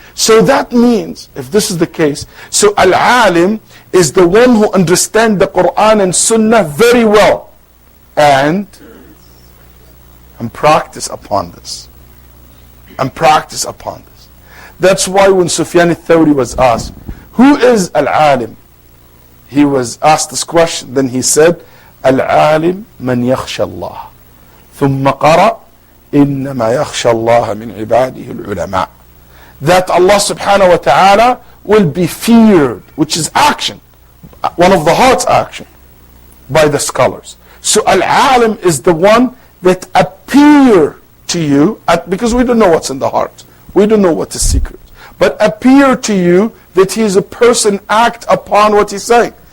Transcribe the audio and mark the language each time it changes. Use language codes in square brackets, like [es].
[en] So that means, if this is the case, so al-alim is the one who understands the Quran and Sunnah very well, and practice upon this. And practice upon this. That's why when Sufyan al-Thawri was asked, who is al-alim? He was asked this question. Then he said, al-alim man yakhsha Allah. [ar] ثم قرأ إنما يخشى الله من عباده العلماء. [en] That Allah subhanahu wa ta'ala will be feared, which is action, one of the heart's action, by the scholars. So al-alim is the one that appear to you, because we don't know what's in the heart. We don't know what is secret. But appear to you that he is a person act upon what he's saying.